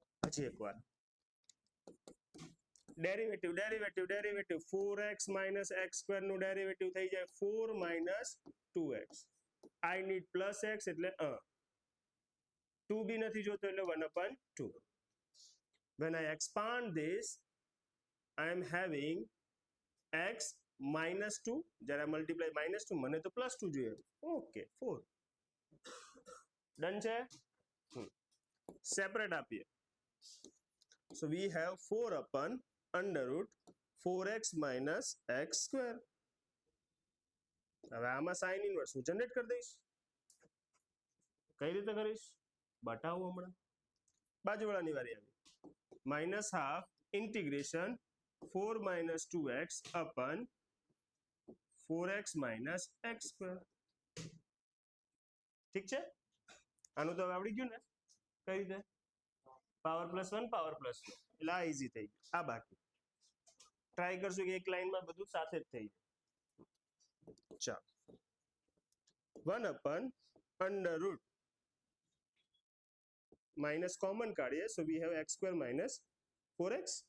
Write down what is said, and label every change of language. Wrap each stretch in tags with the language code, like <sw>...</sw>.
<gu>હજી એકવાર derivative</gu> <en>4x minus x square</en> <gu>નું ડેરિવેટિવ થઈ જાય</gu> <en>4 minus 2x. I need +x</en> <gu>એટલે 2 બી નથી જોતો એટલે 1 upon 2.</gu> <en>When I expand this, I am having x -2.</en> <gu>જ્યારે મલ્ટીપ્લાય -2, મને તો +2 જોઈએ. ઓકે, 4 ડન છે. સેપરેટ આપીએ.</gu> <en>So we have 4 upon under root 4x minus x square.</en> <gu>હવે આમાં સાઇન ઇન્વર્સ હું જનરેટ કરી દઈશ. કઈ રીતે કરીશ બતાવું હમણાં. બાજુવાળાની વારી આવી.</gu> <en>-half integration 4 minus 2x upon 4x minus x square.</en> <gu>ઠીક છે, આનું તો આવડી ગયું ને કઈ રીતે. પાવર +1 પાવર +2 એટલે આ ઈઝી થઈ ગયું. આ બાકી ટ્રાય કરશું કે એક લાઈનમાં બધું સાથે જ થઈ જાય. ચાલો</gu> <en>1 upon under root</en> <gu>minus common કાઢીએ.</gu> <en>So we have x square minus 4x.</en>